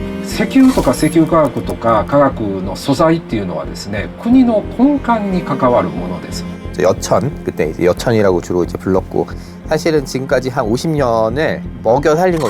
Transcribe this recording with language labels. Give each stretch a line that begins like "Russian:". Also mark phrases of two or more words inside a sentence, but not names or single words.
Japanese: 石油とか石油化学とか化学の素材っていうのはですね、国の根幹に関わるものです。
Korean: 여천, 그때 이제 여천이라고 주로 이제 불렀고, 사실은 지금까지 한 50년을 먹여 살린 거죠.